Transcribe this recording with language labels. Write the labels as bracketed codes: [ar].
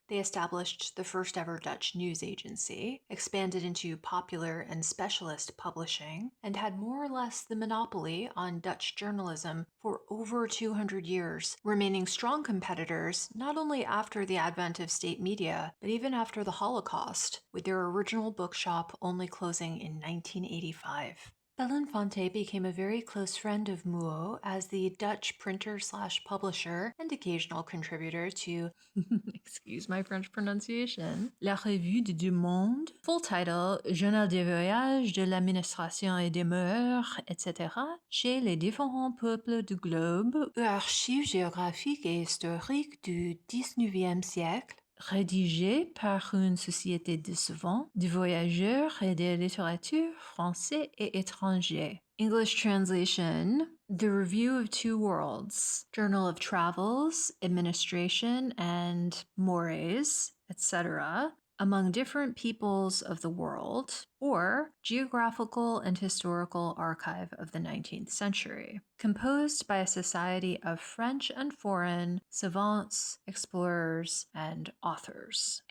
[en] They established the first ever Dutch news agency, expanded into popular and specialist publishing, and had more or less the monopoly on Dutch journalism for over 200 years, remaining strong competitors not only after the advent of state media, but even after the Holocaust, with their original bookshop only closing in 1985. Belinfante became a very close friend of Mouhot as the Dutch printer/publisher and occasional contributor to, excuse my French pronunciation, [fr] La Revue du Monde, full title Journal des voyages, de l'administration et des mœurs, etc., chez les différents peuples du globe, archives géographiques et historiques du XIXe siècle, rédigé par une société de savants, de voyageurs et de littérature français et étranger. [en] English translation: The Review of Two Worlds, Journal of Travels, Administration, and Mores, etc., among different peoples of the world, or Geographical and Historical Archive of the 19th century, composed by a society of French and foreign savants, explorers, and authors.